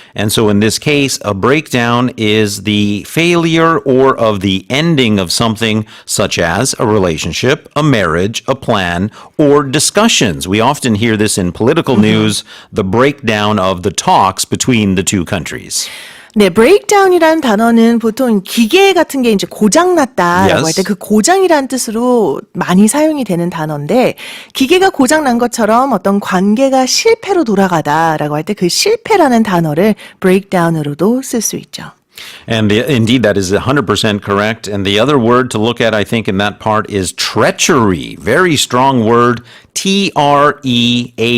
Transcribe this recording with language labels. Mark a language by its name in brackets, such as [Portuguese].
[English] And so in this case, a breakdown is the failure or of the ending of something such as a relationship, a marriage, a plan, or discussions. We often hear this in political news, the breakdown of the talks between the two countries. [Korean] 네, breakdown이라는 단어는 보통 기계 같은 게 이제 고장났다라고 할 때 그 고장이라는 뜻으로 많이 사용이 되는 단어인데 기계가 고장난 것처럼 어떤 관계가 실패로 돌아가다라고 할 때 그 실패라는 단어를 breakdown으로도 쓸 수 있죠. [English] And indeed, that is 100% correct. And the other word to look at, I think, in that part is treachery. Very strong word. Treachery.